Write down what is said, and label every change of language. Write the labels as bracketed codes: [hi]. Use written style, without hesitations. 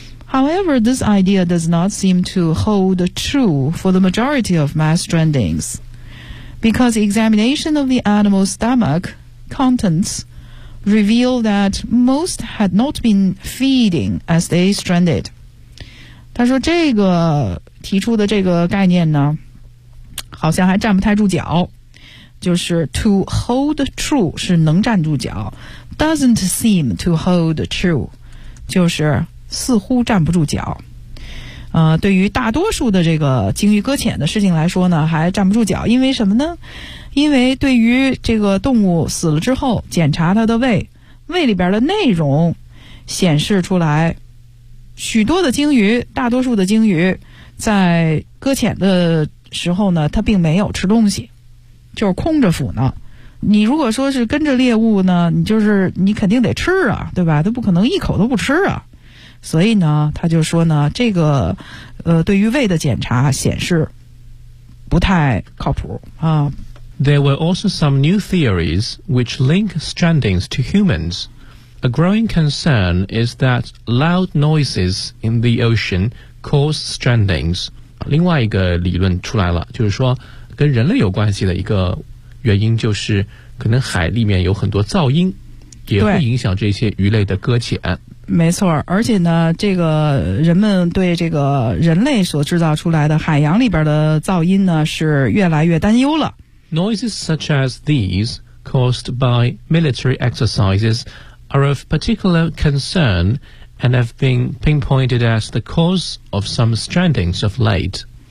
[en] However, this idea does not seem to hold true for the majority of mass strandings, because examination of the animal's stomach contents reveal that most had not been feeding as they stranded. [zh] 他说这个提出的这个概念呢，好像还站不太住脚。就是 to hold true 是能站住脚 ， doesn't seem to hold true 就是。似乎站不住脚对于大多数的这个鲸鱼搁浅的事情来说呢还站不住脚因为什么呢因为对于这个动物死了之后检查它的胃胃里边的内容显示出来许多的鲸鱼大多数的鲸鱼在搁浅的时候呢它并没有吃东西就是空着腹呢你如果说是跟着猎物呢你就是你肯定得吃啊对吧它不可能一口都不吃啊所以呢他就说呢这个对于胃的检查显示不太靠谱啊。 [en] There were also some new theories which link strandings to humans. A growing concern is that loud noises in the ocean cause strandings. [zh] 另外一个理论出来了就是说跟人类有关系的一个原因就是可能海里面有很多噪音也会影响这些鱼类的搁浅。没错而且呢这个人们对这个人类所制造出来的海洋里边的噪音呢是越来越担忧了 [en] Noises such as these caused by military exercises are of particular concern and have been pinpointed as the cause of some strandings of late